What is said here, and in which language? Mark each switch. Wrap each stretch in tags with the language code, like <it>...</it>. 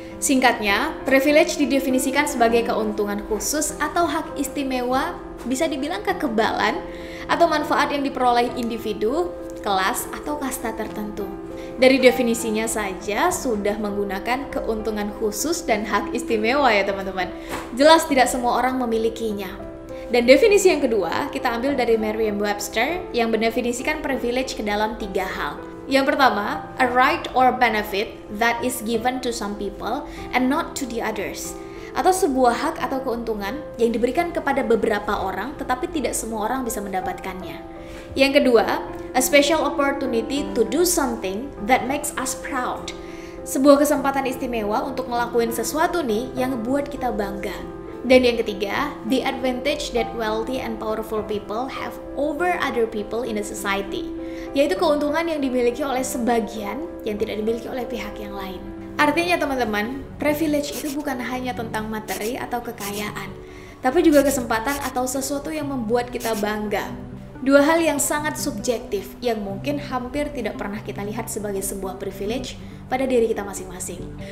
<id>Singkatnya, privilege didefinisikan sebagai keuntungan khusus atau hak istimewa, bisa dibilang kekebalan, atau manfaat yang diperoleh individu, kelas, atau kasta tertentu. Dari definisinya saja sudah menggunakan keuntungan khusus dan hak istimewa ya teman-teman. Jelas tidak semua orang memilikinya. Dan definisi yang kedua kita ambil dari Merriam-Webster yang mendefinisikan privilege ke dalam 3 hal. Yang pertama,</id> <en>a right or benefit that is given to some people and not to the others.</en> <id>Atau sebuah hak atau keuntungan yang diberikan kepada beberapa orang tetapi tidak semua orang bisa mendapatkannya. Yang kedua,</id> <en>a special opportunity to do something that makes us proud.</en> <id>Sebuah kesempatan istimewa untuk ngelakuin sesuatu nih yang buat kita bangga. Dan yang ketiga,</id> <en>the advantage that wealthy and powerful people have over other people in a society.</en> <id>Yaitu keuntungan yang dimiliki oleh sebagian yang tidak dimiliki oleh pihak yang lain. Artinya teman-teman, privilege itu bukan hanya tentang materi atau kekayaan, tapi juga kesempatan atau sesuatu yang membuat kita bangga. Dua hal yang sangat subjektif yang mungkin hampir tidak pernah kita lihat sebagai sebuah privilege pada diri kita masing-masing.</id>